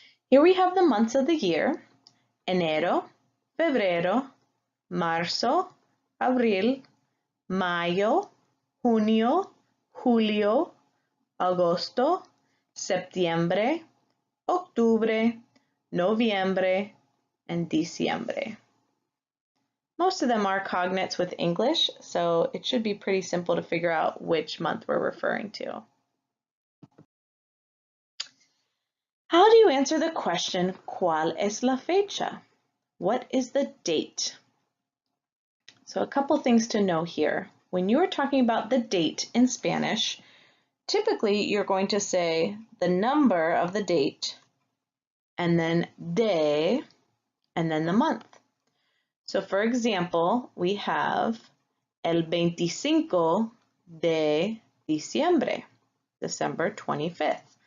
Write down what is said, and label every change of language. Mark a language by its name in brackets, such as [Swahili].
[English] Here we have the months of the year: [Spanish] enero, febrero, marzo, abril, mayo, junio, julio, agosto, septiembre, octubre, noviembre, [English] and diciembre. Most of them are cognates with English, so it should be pretty simple to figure out which month we're referring to. How do you answer the question, [Spanish] ¿Cuál es la fecha? [English] What is the date? So a couple things to know here. When you are talking about the date in Spanish, typically you're going to say the number of the date and then de and then the month. So for example, we have [Spanish] el 25 de diciembre, [English] December 25th.